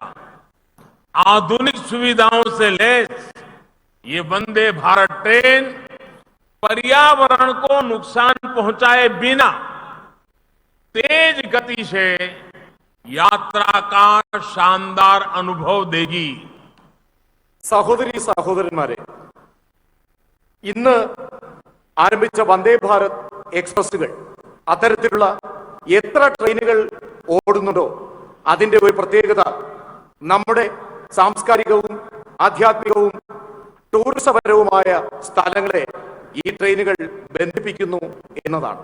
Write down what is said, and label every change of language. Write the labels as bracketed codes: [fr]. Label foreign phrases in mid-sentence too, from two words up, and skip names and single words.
[hi] आधुनिक सुविधाओं से लैस ये वंदे भारत ट्रेन पर्यावरण को नुकसान पहुंचाए बिना तेज गति से यात्रा का शानदार अनुभव देगी। [ml] സഹോദരി സഹോദരന്മാരെ, ഇന്ന് ആരംഭിച്ച വന്ദേ ഭാരത് എക്സ്പ്രസുകൾ അത്തരത്തിലുള്ള എത്ര ട്രെയിനുകൾ ഓടുന്നുണ്ടോ അതിന്റെ ഒരു പ്രത്യേകത നമ്മുടെ സാംസ്കാരികവും ആധ്യാത്മികവും ടൂറിസപരവുമായ സ്ഥലങ്ങളെ ഈ ട്രെയിനുകൾ ബന്ധിപ്പിക്കുന്നു എന്നതാണ്.